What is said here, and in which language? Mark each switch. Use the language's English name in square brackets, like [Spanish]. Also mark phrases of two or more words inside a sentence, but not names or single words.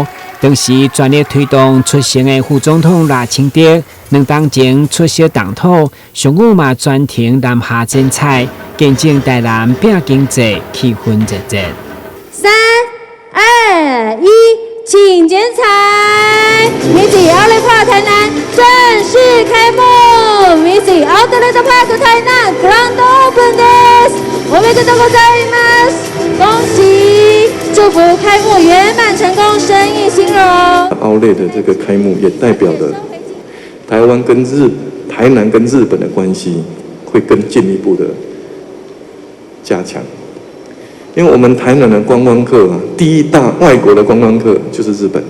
[Chinese] 当时全力推动出行的副总统赖清德2天前出席动土，上午嘛专程南下剪彩，见证台南拼经济，气氛热热。 3、2、1，请剪彩 ！Missy Outlet Park 台南正式开幕 ！Missy Outlet Park 台南 [Japanese] Grand Open です。おめでとうございます！ [Chinese] 恭喜！祝福开幕圆满成功，生意兴隆。 Outlet 的这个开幕也代表了台南跟日本的关系会更进一步的加强。因为我们台南的观光客第一大外国的观光客就是日本。